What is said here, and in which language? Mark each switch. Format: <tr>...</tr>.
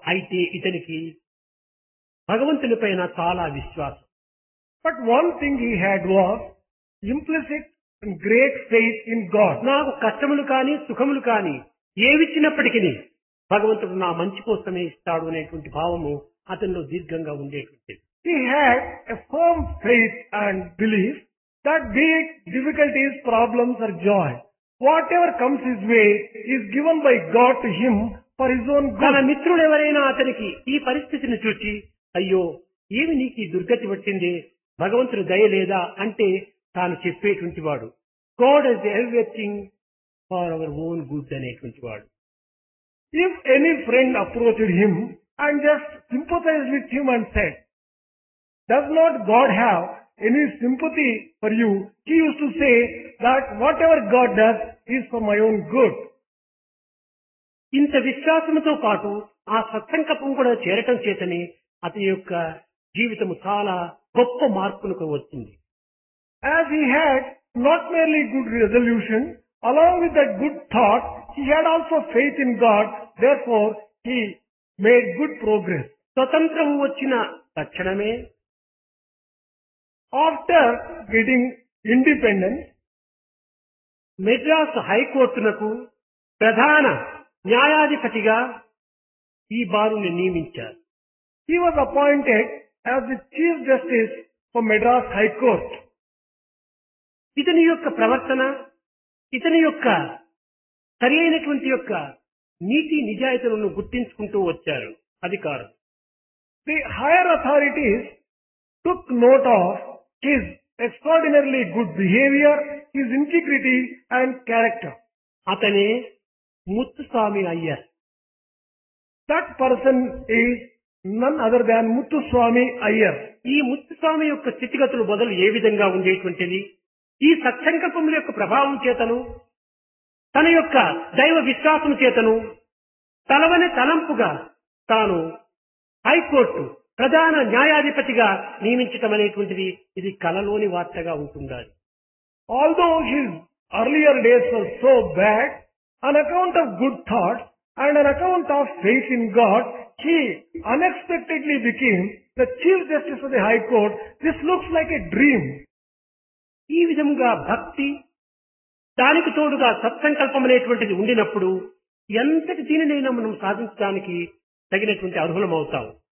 <te>అయితే ఇతనికి భగవంతుని పైన చాలా విశ్వాసం.</te> <en>But one thing he had was implicit and great faith in God.</en> <te>నాకు కష్టములు కానీ సుఖములు కానీ ఏవిచ్చినప్పటికీ భగవంతుడు నా మంచి కోసమే ఇస్తాడు అనేటువంటి భావము అతనిలో దీర్ఘంగా ఉండేటువంటిది.</te> <en>He had a firm faith and belief that be it difficulties, problems or joy, whatever comes his way is given by God to him for his own good.</en> <te>తన మిత్రుడు ఎవరైనా అతనికి ఈ పరిస్థితిని చూచి, అయ్యో ఏమి నీకు ఈ దుర్గతి పట్టింది, భగవంతుని దయ లేదా అంటే తాను చెప్పేటువంటి వాడు,</te> <en>God is everything for our own good</en> <te>అనేటువంటి వాడు.</te> <en>If any friend approached him and just sympathized with him and said, does not God have any sympathy for you? He used to say that whatever God does is for my own good.</en> <te>ఇంత విశ్వాసంతో పాటు ఆ సత్సంకల్పం కూడా చేరటం చేతనే అతని యొక్క జీవితం చాలా గొప్ప మార్పులకు వచ్చింది.</te> <en>As he had not merely good resolution, along with that good thought, he had also faith in God. Therefore, he made good progress.</en> <te>స్వతంత్రం వచ్చిన తక్షణమే</te> <en>After getting independence,</en> <te>మెడ్రాస్ హైకోర్టునకు ప్రధాన న్యాయాధిపతిగా ఈ బారుని నియమించారు.</te> <en>he was appointed as the Chief Justice for Madras High Court.</en> <te>ఇతని యొక్క ప్రవర్తన, ఇతని యొక్క సరి అయినటువంటి యొక్క నీతి నిజాయితీలను గుర్తించుకుంటూ వచ్చారు అధికారులు.</te> <en>The higher authorities took note of his extraordinarily good behavior, his integrity and character.</en> <te>అతనే Muthuswami Iyer.</te> <en>That person is none other than Muthuswami Iyer.</en> <te>ఈ ముత్తుస్వామి యొక్క స్థితిగతులు మొదలు ఏ విధంగా ఉండేటువంటిది, ఈ సత్సంకల్పముల యొక్క ప్రభావం చేతను, తన యొక్క దైవ విశ్వాసం చేతను తలవని తలంపుగా తాను హైకోర్టు ప్రధాన న్యాయాధిపతిగా నియమించటం అనేటువంటిది ఇది కలలోని వార్తగా ఉంటుండాలి.</te> <en>Although his earlier days were so bad, on account of good thoughts and on account of faith in God, he unexpectedly became the Chief Justice of the High Court. This looks like a dream.</en> <te>ఈ విధంగా భక్తి, దానికి తోడుగా సత్సంకల్పం అనేటువంటిది ఉండినప్పుడు ఎంతటి దీనినైనా మనం సాధించడానికి తగినటువంటి అర్హులం అవుతాం.</te>